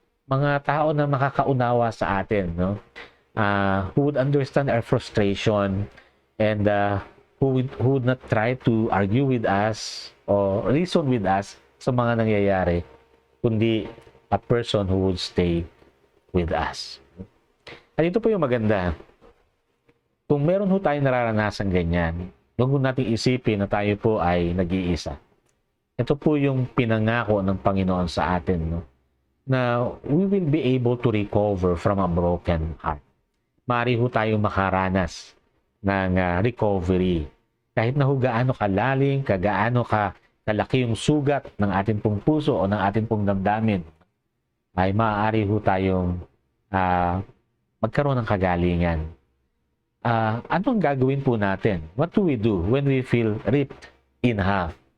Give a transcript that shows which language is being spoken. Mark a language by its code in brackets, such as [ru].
[tl] Mga tao na makakaunawa sa atin, no? [en] Who would understand our frustration and who would not try to argue with us or reason with us [tl] sa mga nangyayari, kundi [en] a person who would stay with us. [tl] At ito po yung maganda. Kung meron ho tayong nararanasan ganyan, huwag mo nating isipin na tayo po ay nag-iisa. Ito po yung pinangako ng Panginoon sa atin, no? [en] Na we will be able to recover from a broken heart. [tl] Maaari ho tayong makaranas ng recovery. Kahit na ho gaano kalalim, gaano kalaki yung sugat ng ating pong puso o ng ating pong damdamin, ay maaari ho tayong magkaroon ng kagalingan. Anong gagawin po natin? [en] What do we do when we feel ripped in half?